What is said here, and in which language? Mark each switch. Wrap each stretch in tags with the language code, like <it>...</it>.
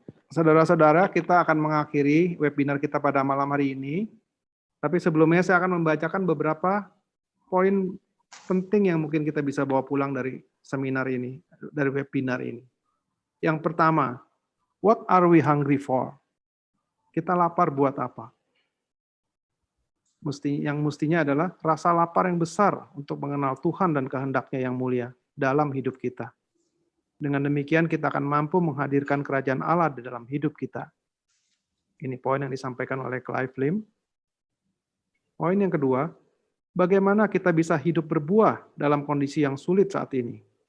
<id>Saudara-saudara, kita akan mengakhiri webinar kita pada malam hari ini. Tapi sebelumnya saya akan membacakan beberapa poin penting yang mungkin kita bisa bawa pulang dari seminar ini, dari webinar ini. Yang pertama,</id> <en>what are we hungry for?</en> <id>Kita lapar buat apa? Yang mestinya adalah rasa lapar yang besar untuk mengenal Tuhan dan kehendak-Nya yang mulia dalam hidup kita. Dengan demikian kita akan mampu menghadirkan kerajaan Allah di dalam hidup kita. Ini poin yang disampaikan oleh Clive Lim. Poin yang kedua, bagaimana kita bisa hidup berbuah dalam kondisi yang sulit saat ini?</id>